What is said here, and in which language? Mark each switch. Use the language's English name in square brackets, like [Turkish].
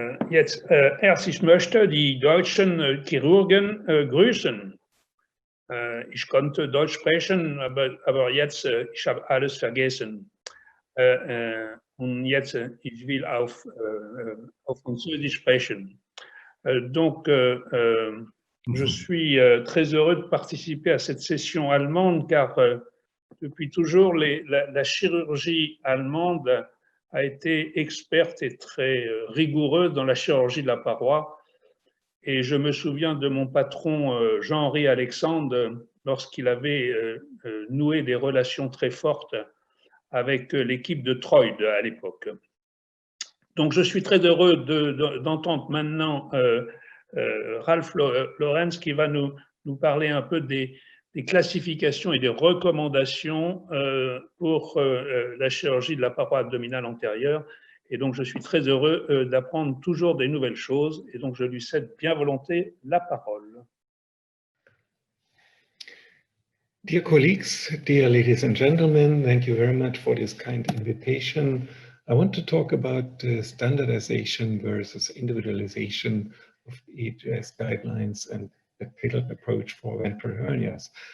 [German] Jetzt erst, ich möchte die deutschen Chirurgen grüßen. Ich konnte Deutsch sprechen, aber jetzt, ich habe alles vergessen. Und jetzt, ich will auf Französisch sprechen. [French] Donc, je suis très heureux de participer à cette session allemande, car depuis toujours, la chirurgie allemande a été experte et très rigoureuse dans la chirurgie de la paroi. Et je me souviens de mon patron Jean-Henri Alexandre lorsqu'il avait noué des relations très fortes avec l'équipe de Troyes à l'époque. Donc je suis très heureux d'entendre maintenant Ralph Lorenz qui va nous parler un peu des classifications et des recommandations pour la chirurgie de la paroi abdominale antérieure. Et donc, je suis très heureux d'apprendre toujours des nouvelles choses. Et donc, je lui cède bien volontiers la parole. [English] Dear colleagues, dear ladies and gentlemen, thank you very much for this kind invitation. I want to talk about standardization versus individualization of EHS guidelines and the tailored approach for ventral hernias.